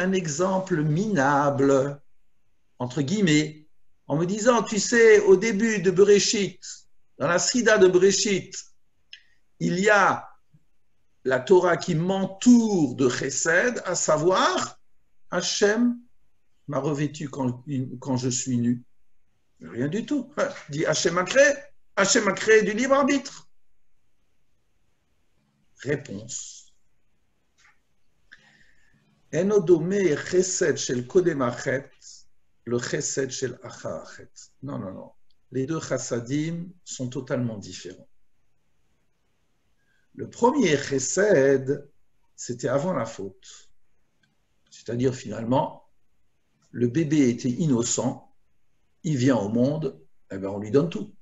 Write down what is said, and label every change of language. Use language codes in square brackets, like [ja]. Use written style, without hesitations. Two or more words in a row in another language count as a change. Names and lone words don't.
[fr] Un exemple minable, entre guillemets, en me disant, tu sais, au début de Bereshit, dans la Srida de Bereshit, il y a la Torah qui m'entoure de chesed, à savoir, Hachem m'a revêtu quand je suis nu. Rien du tout. Dit Hachem a créé du libre arbitre. Réponse. [he] אינו דומה חסד של קודם החטא, לחסד של אחר החטא. [fr] Non, non, non. Les deux chassadim sont totalement différents. Le premier chesed, c'était avant la faute. C'est-à-dire, finalement, le bébé était innocent, il vient au monde, eh bien, on lui donne tout.